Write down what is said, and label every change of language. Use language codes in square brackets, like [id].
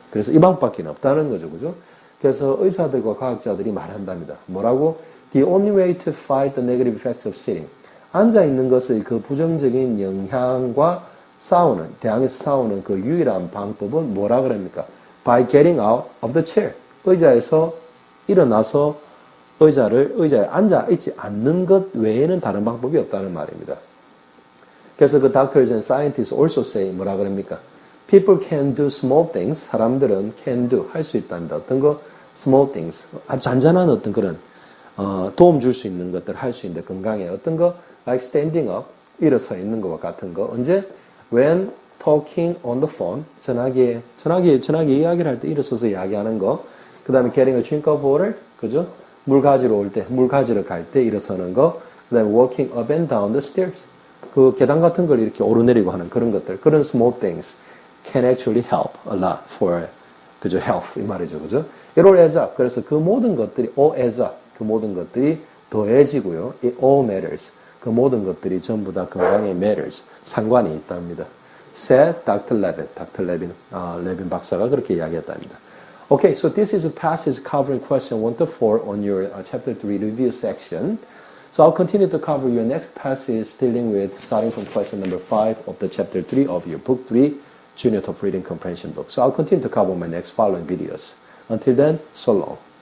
[ko] 그래서 이 방법밖에 없다는 거죠, 그죠? 그래서 의사들과 과학자들이 말한답니다. 뭐라고? [en] The only way to fight the negative effects of sitting. [ko] 앉아 있는 것의 그 부정적인 영향과 대항해서 싸우는 그 유일한 방법은 뭐라 그럽니까? [en] By getting out of the chair. [ko] 의자에서 일어나서 의자에 앉아 있지 않는 것 외에는 다른 방법이 없다는 말입니다. 그래서 그 [en] doctors and scientists also say [ko] 뭐라 그럽니까? [en] People can do small things. [ko] 사람들은 [en] can do [ko] 할 수 있답니다. 어떤 거? [en] Small things. [ko] 아주 잔잔한 어떤 그런 도움 줄 수 있는 것들 할 수 있는데 건강에 어떤 거? [en] Like standing up. [ko] 일어서 있는 것과 같은 거. 언제? [en] When talking on the phone. [ko] 전화기에 이야기를 할 때 일어서서 이야기하는 거. 그 다음에 [en] getting a drink of water. [ko] 그죠? 물 가지러 갈 때 일어서는 거. 그 다음에 [en] walking up and down the stairs. [ko] 그 계단 같은 걸 이렇게 오르내리고 하는 그런 것들. [en] 그런 small things can actually help a lot for, [ko] 그죠? [en] health. [ko] 이 말이죠. 그죠? [en] It all adds up. [ko] 그래서 그 모든 것들이 [en] all adds up. [ko] 그 모든 것들이 더해지고요. [en] It all matters. [ko] 그 모든 것들이 전부 다 건강에 matters. 상관이 있답니다. [en] Said Dr. Levin. Dr. [ko] Levin 박사가 그렇게 이야기했답니다. [en] Okay, so this is a passage covering question 1 to 4 on your chapter 3 review section. So I'll continue to cover your next passage dealing with starting from question number 5 of the chapter 3 of your book 3, Junior TOEFL Reading Comprehension book. So I'll continue to cover my next following videos. Until then, so long.